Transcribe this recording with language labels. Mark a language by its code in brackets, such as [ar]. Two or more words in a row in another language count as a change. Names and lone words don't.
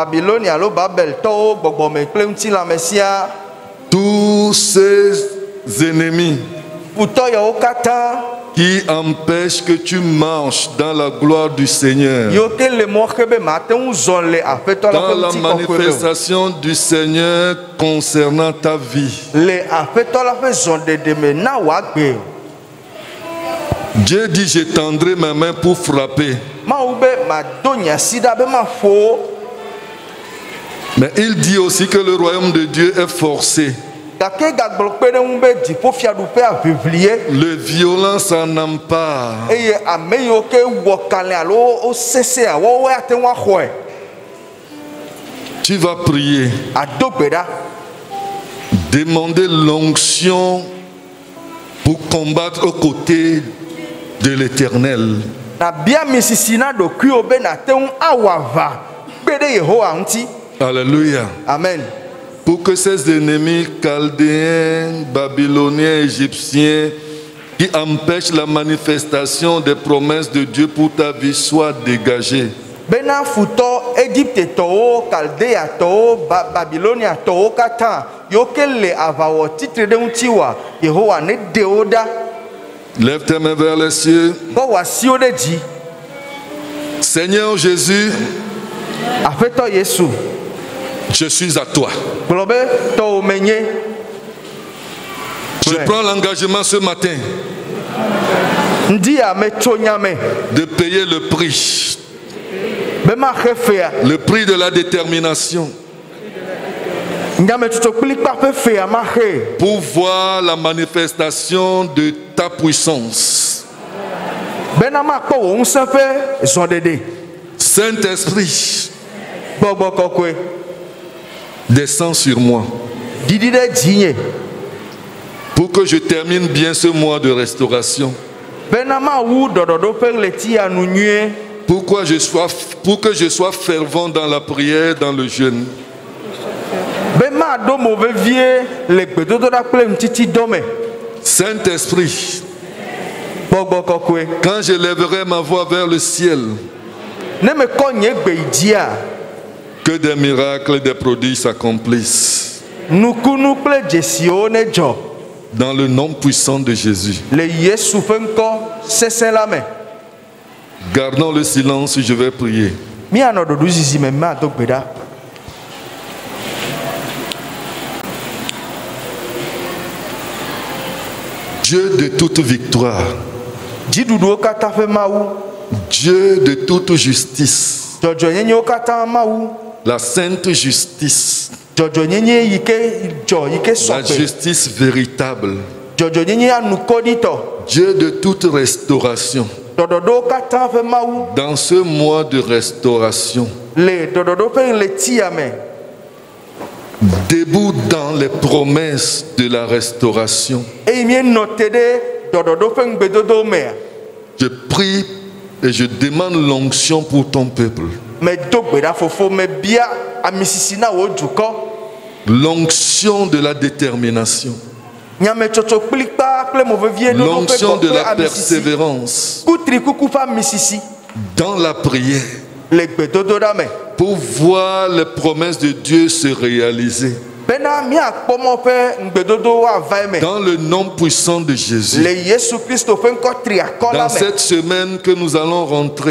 [fr] tous ces ennemis qui empêchent que tu marches dans la gloire du Seigneur, dans la manifestation du Seigneur concernant ta vie. Dieu dit, j'étendrai ma main pour frapper. Mais il dit aussi que le royaume de Dieu est forcé. [ee] gake gagblɔ kpe ɖe ŋu be dziƒofiaɖuƒe aʋiʋlie [fr] le violent s'en empare. [ee] eye ame yiwo ke wɔ kalẽ alo wosesẽa woawoe ate ŋu axɔe. [fr] Tu vas prier, [ee] Ado gbe ɖa [fr] demander l'onction pour combattre aux côtés de l'Éternel. [ee] na bia mi sisi na ɖokuiwo be nate ŋu awɔ aʋa kpe ɖe Yehowa ŋuti. Alléluia. Amen. [fr] Pour que ces ennemis chaldéens, babyloniens, égyptiens, qui empêchent la manifestation des promesses de Dieu pour ta vie soient dégagés. [ee] Bena futɔ Egyptetɔwo, Kaldeatɔwo, Babiloniatɔwo katã yiwo ke le aʋawɔ titre ɖe ŋuti wa Yehowa ne ɖe wo ɖa. [fr] Lève tes mains vers les cieux. [ee] Kɔ wɔ asiwo ɖe dzi. [fr] Seigneur Jésus, [ee] Aƒetɔ Yesu, [fr] je suis à toi. [ee] gblɔ be tɔwo menye. [fr] Je prends l'engagement ce matin [ee] Ŋdi ya metso nyame [fr] de payer le prix. [ee] be maxe fea. [fr] Le prix de la détermination [ee] Nyametsotso kplikpa ƒe fea maxe. [fr] pour voir la manifestation de ta puissance. [ee] Bena makpɔ wò ŋusẽ ƒe zɔɖeɖe. [fr] Saint-Esprit, [ee] Gbɔgbɔ kɔkɔe [fr] descends sur moi [ee] ɖiɖi ɖe dzinye [fr] pour que je termine bien ce mois de restauration. [ee] bena mawu ɖɔɖɔɖo ƒe ɣleti ya nu nyuie. [fr] Pour que je sois fervent dans la prière, dans le jeûne. [ee] Be maɖo mo vevie le gbedodoɖa kple ŋutitidɔ me. [fr] Saint-Esprit, [ee] Gbɔgbɔ kɔkɔe [fr] quand je lèverai ma voix vers le ciel, [ee] ne mekɔ nye gbe yi dzia [fr] que des miracles et des prodiges s'accomplissent. [ee] nukunu kple dzesiwo ne dzɔ [fr] Dans le nom puissant de Jésus. [ee] le Yesu ƒe ŋkɔ sesẽ la me. [fr] Gardons le silence, je vais prier. [ee] Míanɔ ɖoɖozizi me mado gbe ɖa. [fr] Dieu de toute victoire, [ee] Dziɖuɖuwo katã ƒe Mawu, [fr] Dieu de toute justice, [ee] dzɔdzɔnyenyewo katã Mawu, [fr] la sainte justice, [ee] dzɔdzɔnyenye yi ke dzɔ yi ke [fr] la [ee] sɔgbe, [fr] justice véritable, [ee] dzɔdzɔnyenye anukɔɖitɔ, [fr] Dieu de toute restauration. [ee] ɖɔɖɔɖowo katã ƒe Mawu [fr] Dans ce mois de restauration, [ee] le ɖɔɖɔɖo ƒe ɣleti ya me. [fr] debout dans les promesses de la restauration, [ee] Eye míenɔ te ɖe ɖɔɖɔɖo ƒe ŋugbedodo mea. [fr] je prie et je demande l'onction pour ton peuple. [ee] Medo gbe ɖa fofo mebia amisisi na wò dukɔ. [fr] L'onction de la détermination, [ee] Nyametsotso kplikpa kple movevie ɖoɖo ƒe [fr] l'onction de [ee] gbɔgblẽ [fr] la [ee] amisisi. [fr] persévérance [ee] Kutri kuku ƒe amisisi [fr] dans la prière [ee] le gbedodoɖa me. [fr] pour voir les promesses de Dieu se réaliser. [ee] Bena míakpɔ mɔ ƒe ŋugbedodowo ava eme. [fr] Dans le nom puissant de Jésus. [ee] Le Yesu Kristo ƒe ŋkɔ tri akɔ la [fr] Dans [ee] me. [fr] cette semaine que nous allons rentrer,